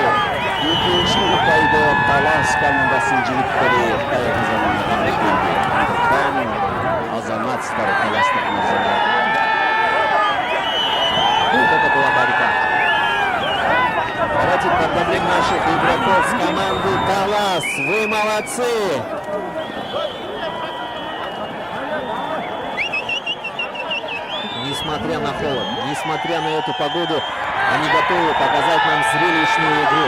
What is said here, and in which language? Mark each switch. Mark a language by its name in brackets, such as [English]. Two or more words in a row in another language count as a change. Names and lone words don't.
[Kazakh] Екінші ұпайды Талас командасының жігіттері Казанға келді. Азаматстар Таластық мырзалар. [Russian] Вот это была борьба. Давайте подбодрим наших игроков с команды Талас. Вы молодцы. Несмотря на холод, несмотря на эту погоду, они готовы показать нам зрелищную игру.